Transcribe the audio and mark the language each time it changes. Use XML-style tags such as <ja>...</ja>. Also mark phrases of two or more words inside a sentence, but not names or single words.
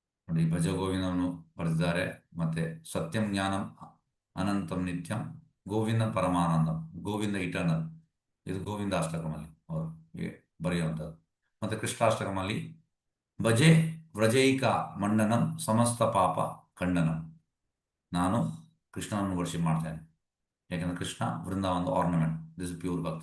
<kn>ನೋಡಿ, ಭಜ ಗೋವಿಂದವನ್ನು ಬರೆದಿದ್ದಾರೆ. ಮತ್ತೆ</kn> <sa>ಸತ್ಯಂ ಜ್ಞಾನಂ ಅನಂತಂ ನಿತ್ಯಂ ಗೋವಿಂದ ಪರಮಾನಂದಂ,</sa> <kn>ಗೋವಿಂದ ಇಟರ್ನಲ್, ಇದು ಗೋವಿಂದ ಅಷ್ಟಕಮಲ್ಲಿ ಅವರು ಬರೆಯುವಂಥದ್ದು. ಮತ್ತೆ ಕೃಷ್ಣಾಷ್ಟಕಮಲ್ಲಿ</kn> <sa>ಭಜೆ ವ್ರಜೈಕ ಮಂಡನಂ ಸಮಸ್ತ ಪಾಪ ಖಂಡನಂ,</sa> <kn>ನಾನು ಕೃಷ್ಣನನ್ನು ವರ್ಷಿಪ್ ಮಾಡ್ತೇನೆ, ಯಾಕಂದ್ರೆ ಕೃಷ್ಣ ವೃಂದಾವನದ ಆರ್ನಮೆಂಟ್,</kn> <en>this pure bhakti.</en>